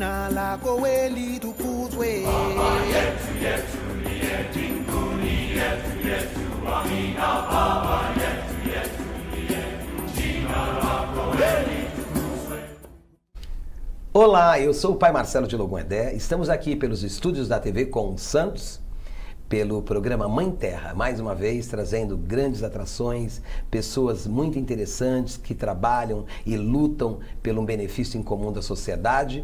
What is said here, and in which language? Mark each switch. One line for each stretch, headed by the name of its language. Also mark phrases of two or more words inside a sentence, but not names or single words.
Swahili: lako litukuzwe. Baba yetu yetu liye mbinguni, yetu yetu, amina. Baba yetu yetu liye, jina lako litukuzwe.
Portuguese: Olá, eu sou o Pai Marcelo de Logon-Edé. Estamos aqui pelos estúdios da TV com Santos, pelo programa Mãe Terra, mais uma vez trazendo grandes atrações, pessoas muito interessantes que trabalham e lutam pelo benefício em comum da sociedade.